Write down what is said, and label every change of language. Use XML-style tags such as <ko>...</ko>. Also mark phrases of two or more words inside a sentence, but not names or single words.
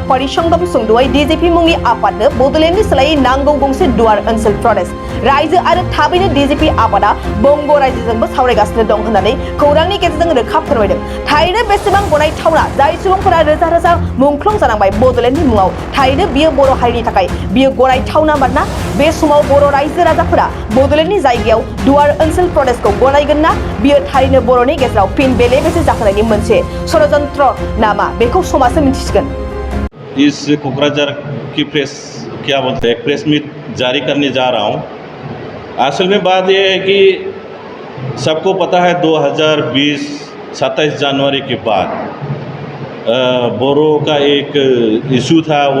<brx>परिसंगम सुंद'यै DGP मुंनि आफादनो बड'लेण्डनि सोलायै नांगौ गंसे दुवार ओनसोल प्रदेश रायजो आरो थाबैनो DGP आफादा बंग रायजोजोंबो सावरायगासिनो दं होननानै खौरांनि गेजेरजों रोखा फोरमायदों थारैनो बेसेबां गनायथावना जाय सुबुंफोरा रोजा रोजा मुंख्लं जानांबाय बड'लेण्डनि मुङाव थारैनो बियो बर' हारिनि थाखाय बियो गनायथावना मानोना बे समाव बर' रायजो राजाफोरा बड'लेण्डनि जायगायाव दुवार ओनसोल प्रदेशखौ गनायगोन ना बियो थारैनो बर'नि गेजेराव फिन बेले बेजे जाहोनायनि मोनसे षड़यंत्र नामा बेखौ समाजो मिन्थिसिगोन।</brx> <hi>इस कोकराझार की प्रेस क्या बोलते हैं</hi> <en>press meet</en> <hi>जारी करने जा रहा हूँ। असल में बात यह है कि सबको पता है 2020 27 जनवरी के बाद बोरो का एक इशू था वो</hi>